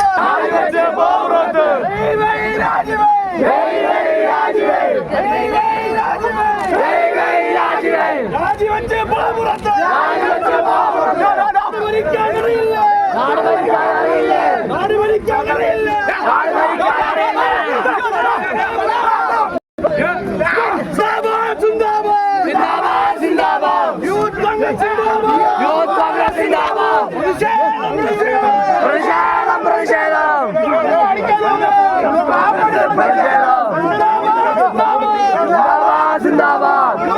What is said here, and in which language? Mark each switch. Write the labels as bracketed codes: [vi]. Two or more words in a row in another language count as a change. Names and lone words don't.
[ml] രാജിവെച്ച് പോപുറത്ത്. രാജിവെച്ച് പോപുറത്ത്. നാട് ഭരിക്കാൻ അറിയില്ല. നാട് ഭരിക്കാൻ അറിയില്ല. നാട് ഭരിക്കാൻ അറിയില്ല. നാട് ഭരിക്കാൻ അറിയില്ല. [hi] जिंदाबाद जिंदाबाद जिंदाबाद जिंदाबाद यूथ कांग्रेस जिंदाबाद यूथ कांग्रेस जिंदाबाद [ml] പ്രതിഷേധം പ്രതിഷേധം [hi] जिंदाबाद जिंदाबाद